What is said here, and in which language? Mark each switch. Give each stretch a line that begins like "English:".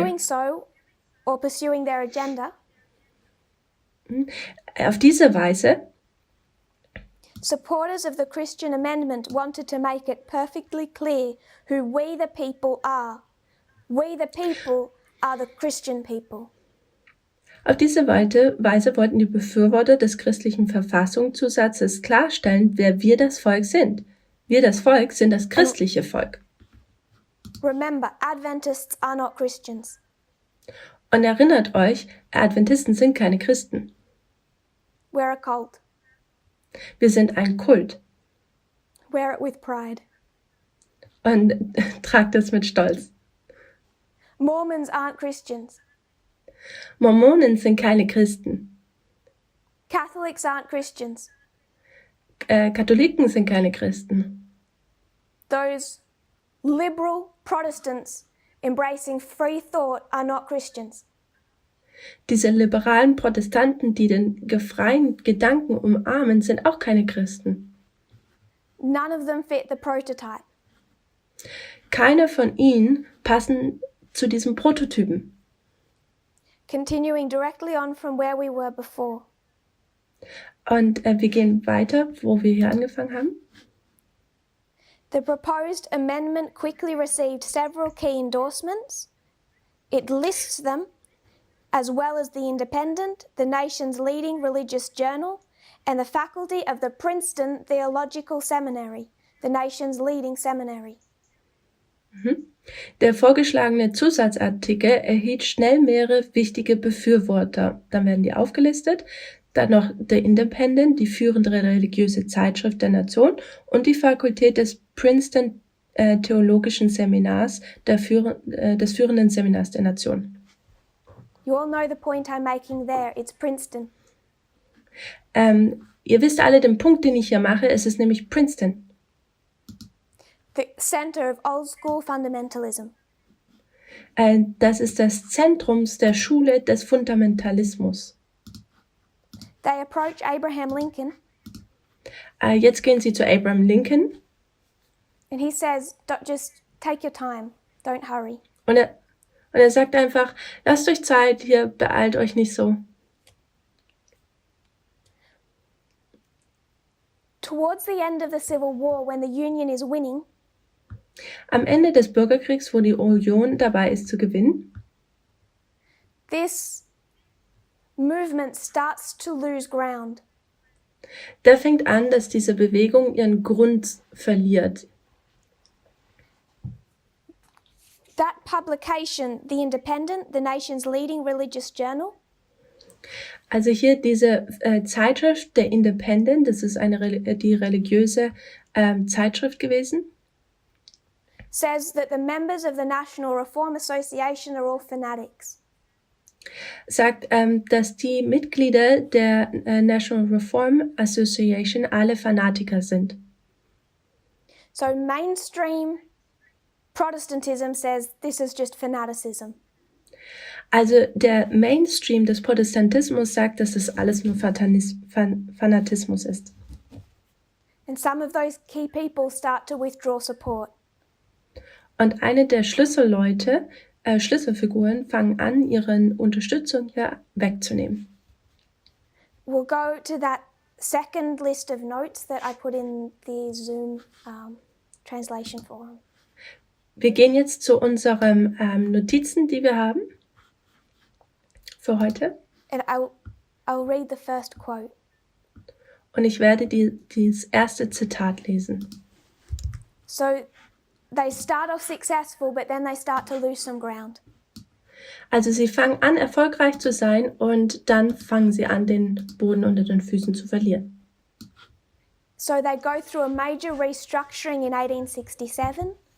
English: doing so, or pursuing their agenda,
German: Auf diese Weise
English: supporters of the Christian amendment wanted to make it perfectly clear who we the people are. We the people are the Christian people.
German: Auf diese Weise wollten die Befürworter des christlichen Verfassungszusatzes klarstellen, wer wir das Volk sind. Wir das Volk sind das christliche Volk.
English: Remember, Adventists are not Christians.
German: Und erinnert euch, Adventisten sind keine Christen.
English: We're a cult.
German: Wir sind ein Kult.
English: Wear it with pride.
German: Und tragt das mit Stolz.
English: Mormons aren't Christians.
German: Mormonen sind keine Christen.
English: Catholics aren't Christians.
German: Katholiken sind keine Christen.
English: Those liberal Protestants embracing free thought are not Christians.
German: Diese liberalen Protestanten, die den freien Gedanken umarmen, sind auch keine Christen.
English: None of them fit the prototype.
German: Keine von ihnen passen zu diesem Prototypen.
English: Continuing directly on from where we were before.
German: Und wir gehen weiter, wo wir hier angefangen haben.
English: The proposed amendment quickly received several key endorsements. It lists them, as well as The Independent, the nation's leading religious journal, and the faculty of the Princeton Theological Seminary, the nation's leading seminary.
German: Der vorgeschlagene Zusatzartikel erhielt schnell mehrere wichtige Befürworter. Dann werden die aufgelistet. Dann noch The Independent, die führende religiöse Zeitschrift der Nation, und die Fakultät des Princeton Theologischen Seminars, des führenden Seminars der Nation.
English: You all know the point I'm making there. It's Princeton.
German: Ihr wisst alle den Punkt, den ich hier mache. Es ist nämlich Princeton.
English: The center of old school fundamentalism.
German: Das ist das Zentrum der Schule des Fundamentalismus.
English: They approach Abraham Lincoln
German: Jetzt gehen sie zu Abraham Lincoln
English: and he says, just take your time, don't hurry.
German: und er sagt einfach, lasst euch Zeit, hier beeilt euch nicht so.
English: Towards the end of the Civil War, when the Union is winning,
German: Am Ende des Bürgerkriegs, wo die Union dabei ist zu gewinnen,
English: this movement starts to lose ground.
German: da fängt an, dass diese Bewegung ihren Grund verliert.
English: That publication, The Independent, the nation's leading religious journal,
German: Also hier diese Zeitschrift, der Independent, das ist die religiöse Zeitschrift gewesen,
English: says that the members of the National Reform Association are all fanatics.
German: sagt, dass die Mitglieder der National Reform Association alle Fanatiker sind.
English: So mainstream Protestantism says this is just fanaticism.
German: Also der Mainstream des Protestantismus sagt, dass das alles nur Fanatismus ist.
English: And some of those key people start to withdraw support.
German: Und eine der Schlüsselfiguren fangen an, ihre Unterstützung hier wegzunehmen.
English: We'll go to that second list of notes that I put in the Zoom translation forum.
German: Wir gehen jetzt zu unseren Notizen, die wir haben für heute.
English: And I'll read the first quote.
German: Und ich werde das erste Zitat lesen.
English: So they start off successful, but then they start to lose some ground.
German: Also sie fangen an, erfolgreich zu sein, und dann fangen sie an, den Boden unter den Füßen zu verlieren.
English: So they go through a major restructuring in 1867.